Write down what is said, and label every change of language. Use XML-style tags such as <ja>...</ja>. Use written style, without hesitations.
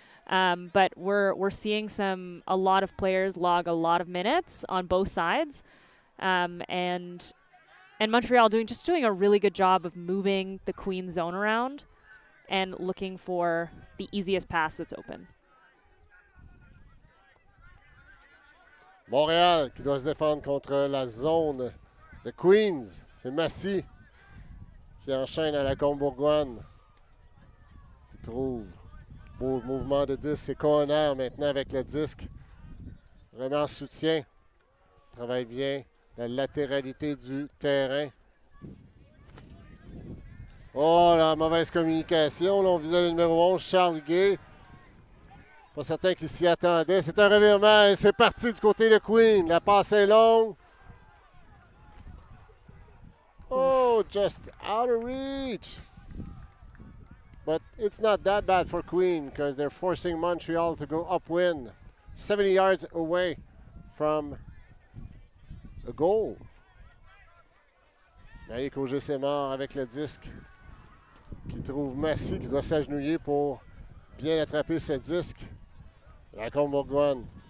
<en>But we're seeing a lot of players log a lot of minutes on both sides, and Montreal doing a really good job of moving the Queen zone around and looking for the easiest pass that's open.</en> <fr>Montréal qui doit se défendre contre la zone de Queens. C'est Massy qui enchaîne à la Combourgoine. Il trouve beau mouvement de disque. C'est Conner maintenant avec le disque. Vraiment en soutien. Travaille bien la latéralité du terrain. Oh, la mauvaise communication. Là, on visait le numéro 11, Charles Gay. Pas certain qu'il s'y attendait. C'est un revirement et c'est parti du côté de Queen. La passe est longue.</fr> <en>Oh, just out of reach. But it's not that bad for Queen, because they're forcing Montreal to go upwind, 70 yards away from a goal.</en> <fr>Allez, Auger-Sémard avec le disque, qui trouve Massy, qui doit s'agenouiller pour bien attraper ce disque. La Combourgoine.</fr>